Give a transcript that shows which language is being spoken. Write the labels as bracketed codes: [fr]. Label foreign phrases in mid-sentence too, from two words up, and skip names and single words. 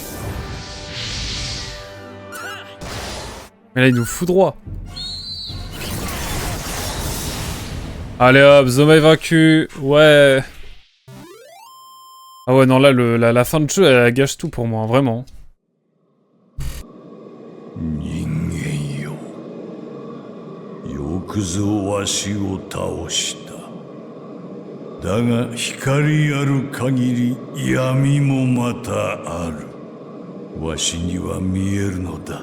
[fr] Mais là il nous fout droit. Allez hop, Zoma est vaincu, ouais. Ah ouais non là la fin de jeu elle gâche tout pour moi, vraiment. [ja] くぞわしを倒した。だが光ある限り闇もまたある。わしには見えるのだ。